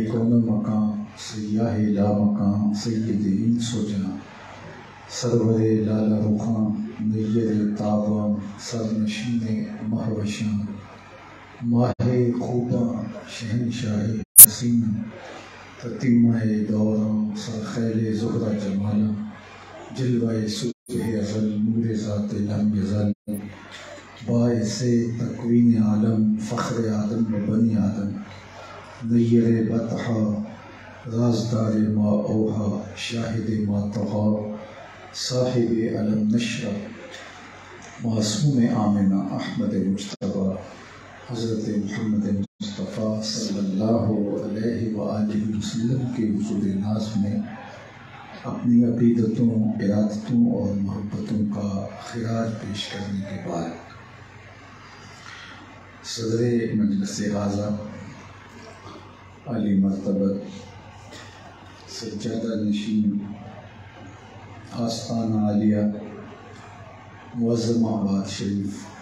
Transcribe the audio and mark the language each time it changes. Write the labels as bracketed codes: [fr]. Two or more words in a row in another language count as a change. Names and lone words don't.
[fa] کون مکان، سیاہ لا مکان، سید انس و جاں، سرور لالا رخاں، نیر تاباں، سرنشین مہوشاں، ماہ خوباں، شہنشاہ حسین، تتمہ دوراں، سرخیل زہرہ جمالاں، جلوہ صبح ازل، نور ذات [ar] لم یزل، [fa] باعث تکوین عالم، فخر آدم و بنی آدم، نیر بطحا، رازدار [ar] ما اوحا، [fa] شاہد [ar] ما طغا، [fa] صاحب علم نشرہ، معصوم آمنہ احمد [ur] مجتبیٰ، حضرت محمد مصطفیٰ [ar] صلی اللہ علیہ وآلہ وسلم [ur] کے حضور ناز میں اپنی عقیدتوں، ارادتوں اور محبتوں کا خراج پیش کرنے کے بعد صدر مجلس اعظم علی مرتبت سجادہ نشین آستانہ عالیہ معظم آباد شریف